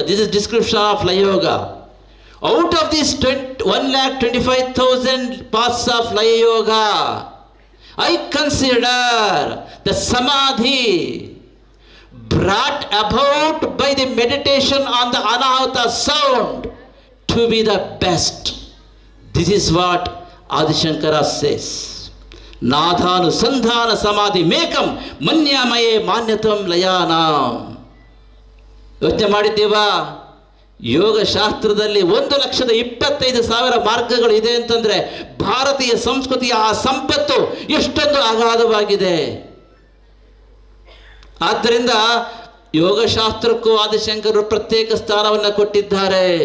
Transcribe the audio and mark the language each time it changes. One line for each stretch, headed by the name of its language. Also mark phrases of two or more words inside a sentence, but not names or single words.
English: This is description of Laya Yoga. Out of these 1,25,000 paths of Laya Yoga, I consider the Samadhi brought about by the meditation on the Anahata sound to be the best. This is what Adishankara says.
Sanskrit: नादानुसन्धान समाधिम् एकं मन्यामहे मान्यतमं लयानाम्.
Kannada: ಯೋಚನೆ ಮಾಡಿದ್ದೀವಾ? ಯೋಗಶಾಸ್ತ್ರದಲ್ಲಿ 1,25,000 ಮಾರ್ಗಗಳು ಇದೆ ಅಂತಂದ್ರೆ ಭಾರತೀಯ ಸಂಸ್ಕೃತಿಯ ಆ ಸಂಪತ್ತು ಎಷ್ಟೊಂದು ಅಗಾಧವಾಗಿದೆ. ಆದ್ದರಿಂದ ಯೋಗಶಾಸ್ತ್ರಕ್ಕೂ ಆದಿಶಂಕರರು ಪ್ರತ್ಯೇಕ ಸ್ಥಾನವನ್ನು ಕೊಟ್ಟಿದ್ದಾರೆ.